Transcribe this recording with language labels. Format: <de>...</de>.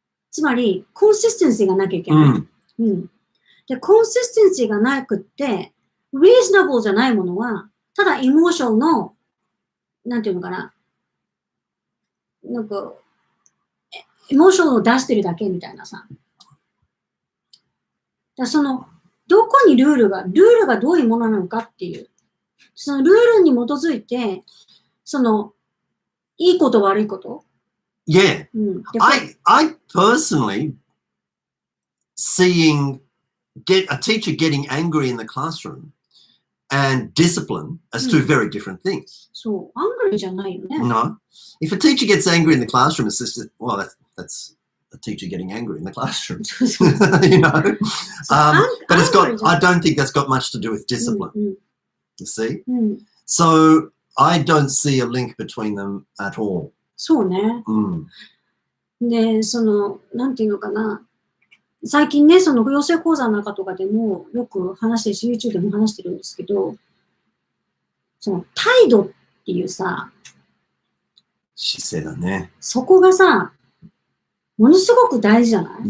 <ja>つまり、コンシステンシーがなきゃいけない。で、コンシステンシーがなくって、reasonable じゃないものは、ただエモーションの、なんていうのかな、なんか、エモーションを出してるだけみたいなさ。だどこにルールがどういうものなのかっていう、そのルールに基づいて、いいこと悪いこと。</ja> <en>Yeah. I personally seeing a teacher getting angry in the classroom and discipline as two very different things.</en> <ja>そう、angry じゃないよね。</ja> <en>No. If a teacher gets angry in the classroom, it's just, well, that's a teacher getting angry in the classroom.</en> <ja>そうそう</ja> <en>you know, but it's got. angry I don't think that's got much to do with discipline.</en> <ja>うん</ja> <en>You see,</en> <ja>うんうん、</ja> <en>so I don't see a link between them at all.</en> <ja>そうね。 Mm. で、なんていうのかな。最近ね、養成講座の中とかでもよく話してるし、YouTube でも話してるんですけど、態度っていうさ、姿勢だね。そこがさ、ものすごく大事じゃない？</ja>